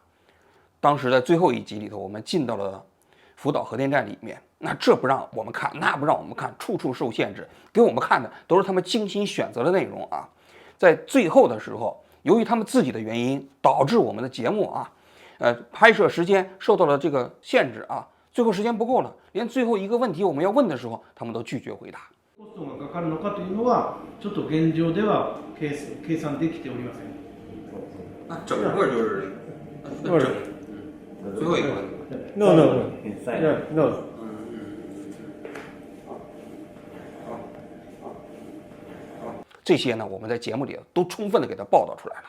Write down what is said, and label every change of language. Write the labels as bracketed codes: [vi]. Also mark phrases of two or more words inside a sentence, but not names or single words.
[zh] 当时在最后一集里头，我们进到了福岛核电站里面，那这不让我们看，那不让我们看，处处受限制，给我们看的都是他们精心选择的内容啊。在最后的时候，由于他们自己的原因，导致我们的节目啊，拍摄时间受到了这个限制啊，最后时间不够了，连最后一个问题我们要问的时候，他们都拒绝回答。 [ja] コストがかかるのかというのはちょっと現状では計算できておりません。 [zh] 那整个就是最后一个问题。 [en] No, no, no. [zh] 这些呢，我们在节目里都充分的给他报道出来了。